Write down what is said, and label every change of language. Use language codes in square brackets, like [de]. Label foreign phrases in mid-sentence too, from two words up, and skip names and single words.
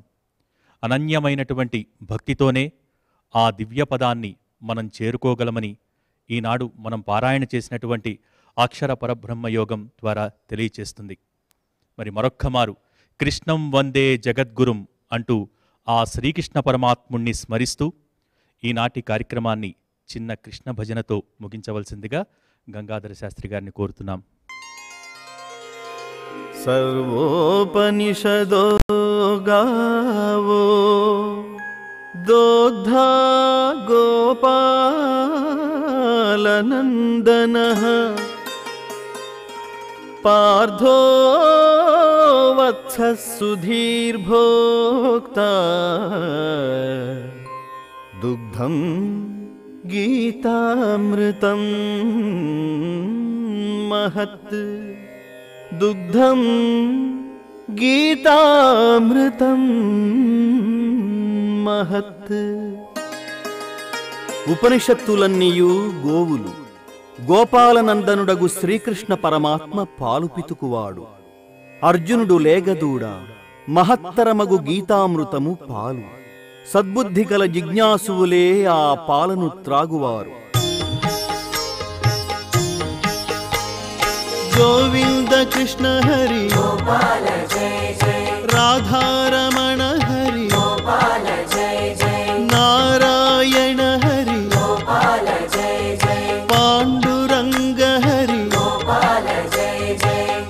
[te] అనన్యమైనటువంటి భక్తితోనే ఆ దివ్య పదాన్ని మనం చేరుకోగలమని ఈనాడు మనం పారాయణ చేసినటువంటి అక్షర పరబ్రహ్మ యోగం ద్వారా తెలియచేస్తుంది. మరి మరొక్కమారు [sa] కృష్ణం వందే జగద్గురుం [te] అంటూ ఆ శ్రీకృష్ణ పరమాత్ముణ్ణి స్మరిస్తూ ఈనాటి కార్యక్రమాన్ని చిన్న కృష్ణ భజనతో ముగించవలసిందిగా గంగాధర శాస్త్రి గారిని కోరుతున్నాం. [sa] सर्वोपनिषदो गावो दोग्धा गोपालनन्दनः पार्थो वत्सः सुधीर्भोक्ता दुग्धं गीतामृतं महत् दुग्धं गीतामृतं महत्. [te] ఉపనిషత్తులన్నీయు గోవులు, గోపాలనందనుడగు శ్రీకృష్ణ పరమాత్మ పాలు పితుకువాడు. అర్జునుడు లేగదూడ, మహత్తరమగు గీతామృతము పాలు. సద్బుద్ధి గల జిజ్ఞాసువులే ఆ పాలను త్రాగువారు. [hi] गोविंद कृष्ण हरि गोपाल जय जय, राधारमण हरि गोपाल जय जय, नारायण हरि गोपाल जय जय, पांडुरंग हरि गोपाल जय जय.